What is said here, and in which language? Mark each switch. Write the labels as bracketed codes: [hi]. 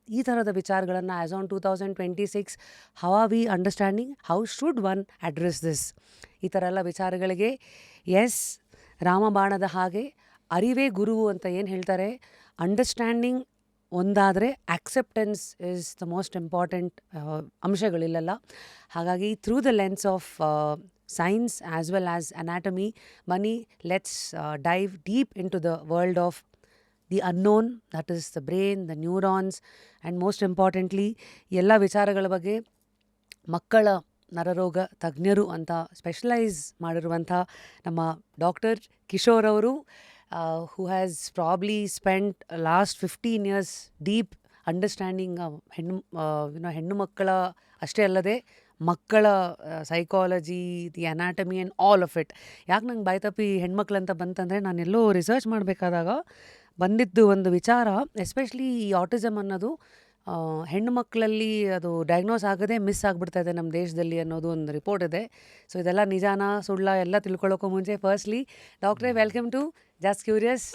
[kn] ಈ ಥರದ ವಿಚಾರಗಳನ್ನು [en] As on 2026 how are we understanding, how should one address this? [kn] ಈ ಥರ ಎಲ್ಲ ವಿಚಾರಗಳಿಗೆ ಎಸ್, ರಾಮಬಾಣದ ಹಾಗೆ ಅರಿವೇ ಗುರುವು ಅಂತ ಏನು ಹೇಳ್ತಾರೆ, ಅಂಡರ್ಸ್ಟ್ಯಾಂಡಿಂಗ್ ಒಂದಾದರೆ [en] acceptance is the most important [kn] ಅಂಶಗಳಿಲ್ಲ. ಹಾಗಾಗಿ [en] through the lens of science as well as anatomy, Mani, let's dive deep into the world of the unknown, that is the brain, the neurons, and most importantly [kn] ಎಲ್ಲ ವಿಚಾರಗಳ ಬಗ್ಗೆ ಮಕ್ಕಳ ನರರೋಗ ತಜ್ಞರು ಅಂತ specialise ಮಾಡಿರುವಂಥ ನಮ್ಮ ಡಾಕ್ಟರ್ ಕಿಶೋರ್ ಅವರು, [en] who has probably spent last 15 years deep understanding [kn] ಹೆಣ್ಣು ಮಕ್ಕಳ ಅಷ್ಟೇ ಅಲ್ಲದೆ ಮಕ್ಕಳ psychology, [en] The anatomy and all of it. [kn] ಯಾಕೆ ನಂಗೆ ಬಾಯ್ತಪ್ಪಿ ಹೆಣ್ಮಕ್ಳಂತ ಬಂತಂದರೆ, ನಾನೆಲ್ಲೋ ರಿಸರ್ಚ್ ಮಾಡಬೇಕಾದಾಗ ಬಂದಿದ್ದು ಒಂದು ವಿಚಾರ, ಎಸ್ಪೆಷಲಿ ಈ ಆಟಿಸಮ್ ಅನ್ನೋದು ಹೆಣ್ಣು ಮಕ್ಕಳಲ್ಲಿ ಅದು ಡಯಾಗ್ನೋಸ್ ಆಗದೆ ಮಿಸ್ ಆಗಿಬಿಡ್ತಾ ಇದೆ ನಮ್ಮ ದೇಶದಲ್ಲಿ ಅನ್ನೋದು ಒಂದು ರಿಪೋರ್ಟ್ ಇದೆ. ಸೊ ಇದೆಲ್ಲ ನಿಜಾನ ಸುಳ್ಳ ಎಲ್ಲ ತಿಳ್ಕೊಳ್ಳೋಕ್ಕೂ ಮುಂಚೆ ಫಸ್ಟ್ಲಿ ಡಾಕ್ಟ್ರೇ, [en] welcome to [kn] ಜಸ್ಟ್ ಕ್ಯೂರಿಯಸ್.